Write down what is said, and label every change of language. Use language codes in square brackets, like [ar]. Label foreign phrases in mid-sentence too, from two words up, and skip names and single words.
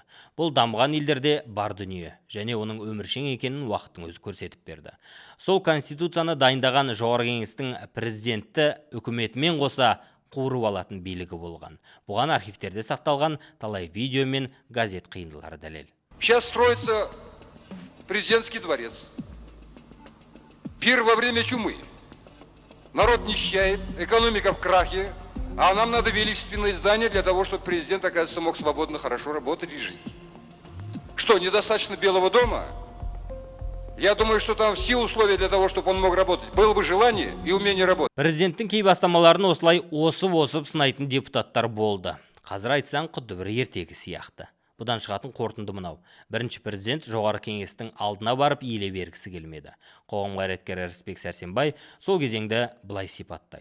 [kk] Бұл дамыған елдерде бар дүние, және оның өміршең екенін уақыттың өзі көрсетіп берді. Сол конституцияны дайындаған жоғары кеңестің президенті үкіметімен қоса қуырып алатын билігі болған. Бұған архивтерде сақталған талай видео мен газет қиындылары дәлел. [ru] Сейчас строится президентский дворец. Пир во время чумы. Народ нищает, экономика в крахе, а нам надо величественное здание для того, чтобы президент, оказывается, мог свободно, хорошо работать и жить. Что, недостаточно Белого дома? Я думаю, что там все условия для того, чтобы он мог работать. Было бы желание и умение работать. [kk] Президенттің кей бастамаларын осылай осып сынайтын депутаттар болды. Қазір айтсаң, құдды бір ертегі сияқты. Бұдан шығатын қорытынды мынау. Бірінші президент жоғары кеңестің алдына барып иіле бергісі келмеді. Қоғам қайраткері Рысбек Сәрсенбай сол кезеңді былай сипаттайды.